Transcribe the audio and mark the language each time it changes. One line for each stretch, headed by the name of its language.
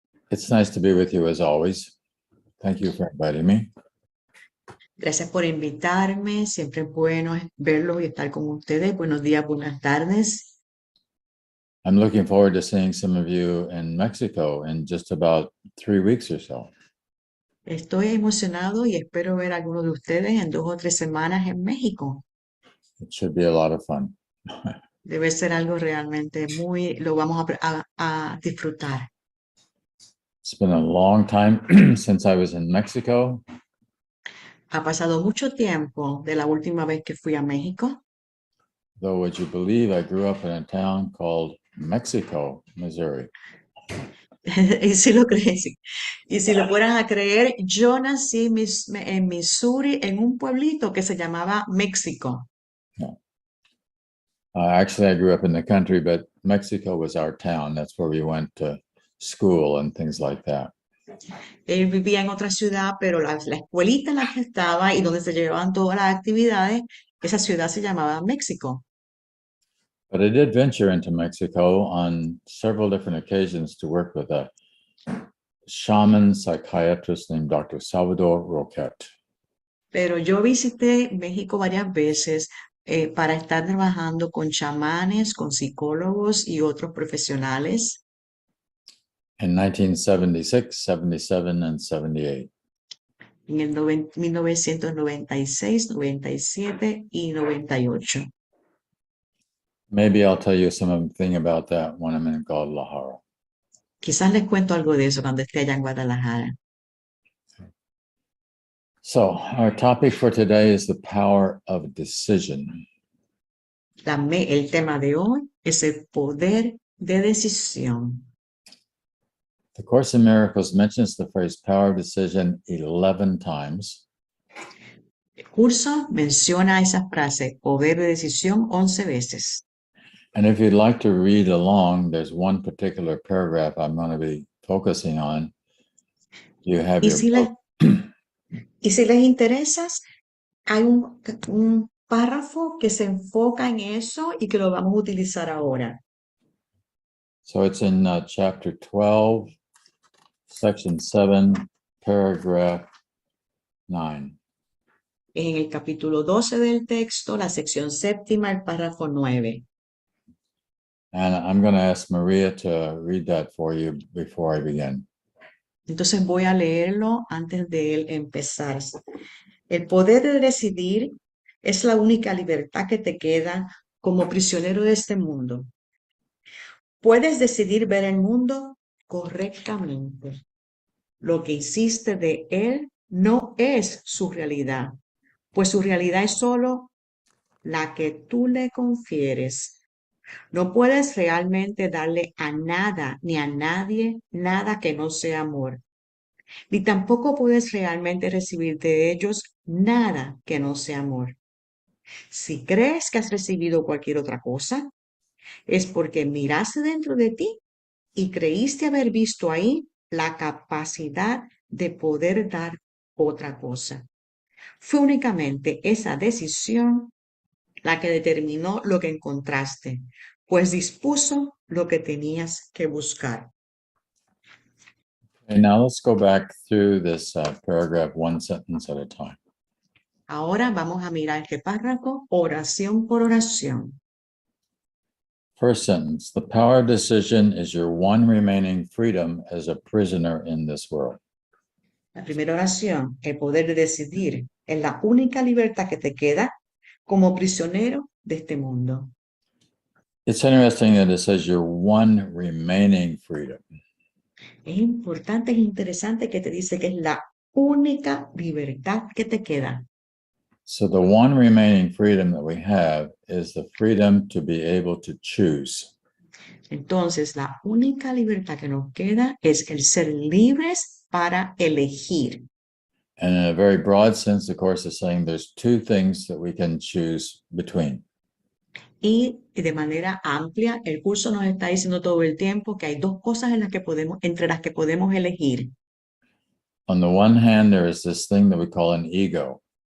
English: It's nice to be with you as always. Thank you for inviting me.
Spanish: Gracias por invitarme. Siempre es bueno verlos y estar con ustedes. Buenos días, buenas tardes.
English: I'm looking forward to seeing some of you in Mexico in just about 3 weeks or so.
Spanish: Estoy emocionado y espero ver a algunos de ustedes en 2 o 3 semanas en México.
English: It should be a lot of fun.
Spanish: Debe ser algo realmente lo vamos a disfrutar.
English: It's been a long time since I was in Mexico.
Spanish: Ha pasado mucho tiempo de la última vez que fui a México.
English: Though, would you believe, I grew up in a town called Mexico, Missouri.
Spanish: Y si lo creen, sí. Y si lo fueran a creer, yo nací en Missouri, en un pueblito que se llamaba México.
English: Yeah. Actually, I grew up in the country, but Mexico was our town. That's where we went to school and things like that.
Spanish: Él vivía en otra ciudad, pero la escuelita en la que estaba y donde se llevaban todas las actividades, esa ciudad se llamaba México.
English: But I did venture into Mexico on several different occasions to work with a shaman psychiatrist named Dr. Salvador Roquette.
Spanish: Pero yo visité México varias veces para estar trabajando con chamanes, con psicólogos y otros profesionales.
English: In 1976, 77, and 78.
Spanish: En el 1996, 97 y 98.
English: Maybe I'll tell you something about that when I'm in Guadalajara.
Spanish: Quizás les cuento algo de eso cuando esté allá en Guadalajara.
English: So our topic for today is the power of decision.
Spanish: El tema de hoy es el poder de decisión.
English: The Course in Miracles mentions the phrase power of decision 11 times.
Spanish: El curso menciona esa frase, poder de decisión, 11 veces.
English: And if you'd like to read along, there's one particular paragraph I'm going to be focusing on. You have your book.
Spanish: Y si les interesa, hay un párrafo que se enfoca en eso y que lo vamos a utilizar ahora.
English: So it's in chapter 12, section 7, paragraph 9.
Spanish: en el capítulo 12 del texto, la sección séptima, el párrafo 9.
English: And I'm going to ask Maria to read that for you before I begin.
Spanish: Entonces voy a leerlo antes de él empezar. El poder de decidir es la única libertad que te queda como prisionero de este mundo. Puedes decidir ver el mundo correctamente. Lo que hiciste de él no es su realidad, pues su realidad es solo la que tú le confieres. No puedes realmente darle a nada ni a nadie nada que no sea amor, ni tampoco puedes realmente recibir de ellos nada que no sea amor. Si crees que has recibido cualquier otra cosa, es porque miraste dentro de ti y creíste haber visto ahí la capacidad de poder dar otra cosa. Fue únicamente esa decisión la que determinó lo que encontraste, pues dispuso lo que tenías que buscar.
English: Okay, now let's go back through this paragraph one sentence at a time.
Spanish: Ahora vamos a mirar este párrafo oración por oración.
English: First sentence, the power of decision is your one remaining freedom as a prisoner in this world.
Spanish: La primera oración, el poder de decidir, es la única libertad que te queda como prisionero de este mundo.
English: It's interesting that it says your one remaining freedom.
Spanish: Es importante, es interesante que te dice que es la única libertad que te queda.
English: So the one remaining freedom that we have is the freedom to be able to choose.
Spanish: Entonces, la única libertad que nos queda es el ser libres para elegir.
English: And in a very broad sense, the Course is saying there's two things that we can choose between.
Spanish: Y de manera amplia, el curso nos está diciendo todo el tiempo que hay dos cosas entre las que podemos elegir.
English: On the one hand, there is this thing that we call an ego.